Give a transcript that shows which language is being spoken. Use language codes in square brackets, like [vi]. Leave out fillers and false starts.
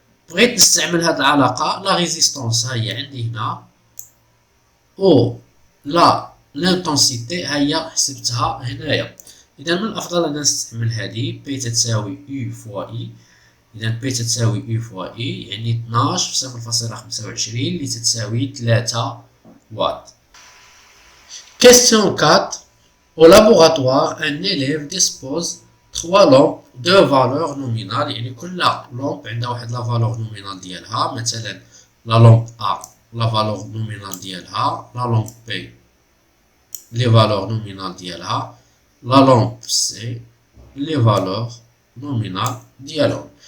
[ar] بغيت نستعمل هاد العلاقة لا ريزيستونس هي عندي هنا و l'intensité هي حسبتها هنايا. إذا من الأفضل أن نستعمل هذه بي تساوي U فوا إي. إذا بي تساوي U فوا إي يعني 12 في 0.25 اللي تساوي 3 واtt. [fr] Question 4. Au laboratoire, un élève dispose 3 lampes de valeur nominale. [ar] يعني كل لامب عندها واحد لا فالور نومينال ديالها. مثلا لا لامب A لا فالور نومينال ديالها، لا لامب B لي فالور نومينال ديالها، لا لامب C لي فالور نومينال ديالهم.